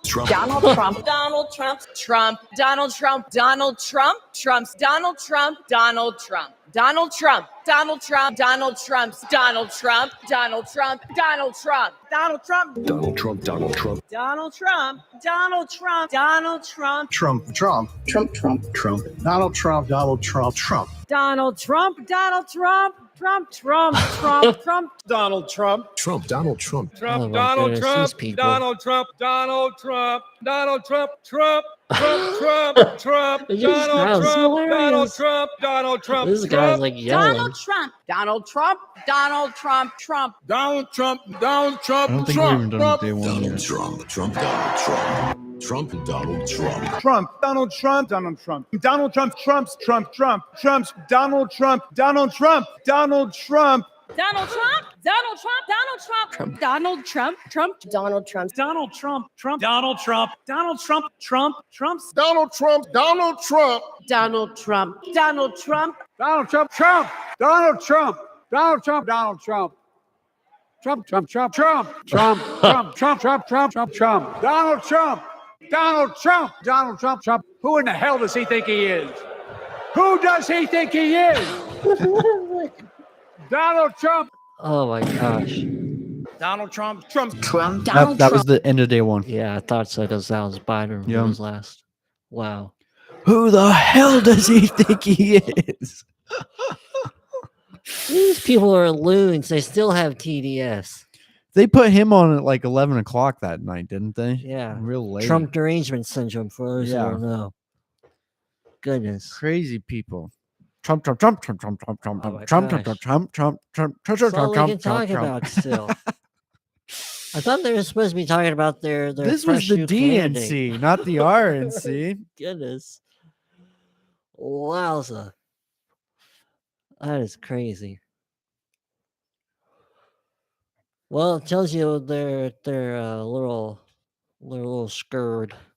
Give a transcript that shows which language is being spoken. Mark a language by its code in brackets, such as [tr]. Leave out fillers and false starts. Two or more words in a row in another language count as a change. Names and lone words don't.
[en] Donald Trump, Donald Trump, Trump, Donald Trump, Donald Trump, Trump's Donald Trump, Donald Trump, Donald Trump, Donald Trump, Donald Trump's Donald Trump, Donald Trump, Donald Trump, Donald Trump, Donald Trump, Donald Trump, Donald Trump, Donald Trump, Donald Trump, Trump, Trump, Trump, Trump, Trump, Donald Trump, Donald Trump, Trump, Donald Trump, Donald Trump, Trump, Trump, Trump, Trump, Donald Trump, Trump, Donald Trump, Trump, Oh my Donald goodness, Trump, these people. Donald Trump, Donald Trump, Donald Trump, Trump, Trump, Trump, Trump, It just Donald sounds Trump, Donald hilarious. Trump, Donald Trump, This guy's Trump, like yelling. Donald Trump, Donald Trump, Donald Trump, Trump, Donald Trump, Donald Trump, I don't think we've even done day one yet. Trump, Trump, Donald Trump, Trump, and Donald Trump, Trump, Donald Trump, Donald Trump, Donald Trump, Trump's Trump, Trump, Trump's Donald Trump, Donald Trump, Donald Trump, Donald Trump, Donald Trump, Donald Trump, Donald Trump, Trump, Donald Trump, Donald Trump, Trump, Donald Trump, Donald Trump, Trump, Trump's Donald Trump, Donald Trump, Donald Trump, Donald Trump, Donald Trump, Trump, Donald Trump, Donald Trump, Donald Trump. Trump, Trump, Trump, Trump, Trump, Trump, Trump, Trump, Trump, Trump, Trump, Donald Trump, Donald Trump, Donald Trump, Trump. Who in the hell does he think he is? Who does he think he is? Donald Trump. Oh my gosh. Donald Trump, Trump, Trump, That was the end of day one. Yeah, I thought so because that was Biden who Yeah. was last. Wow. Who the hell does he think he is? These people are loons. They still have TDS. They put him on at like 11 o'clock that night, didn't they? Yeah. Real late. Trump derangement syndrome, for those who Yeah. don't know. Goodness. Crazy people. Trump, Trump, Trump, Trump, Trump, Trump, Trump, Oh my Trump, Trump, gosh. Trump, Trump, Trump, Trump, Trump, That's Trump, all Trump, they can Trump, talk Trump. about still. I thought they were supposed to be talking about their This was fresh the new candidate. DNC, not the RNC. Goodness. Wowza. That is crazy. Well, it tells you they're little scared.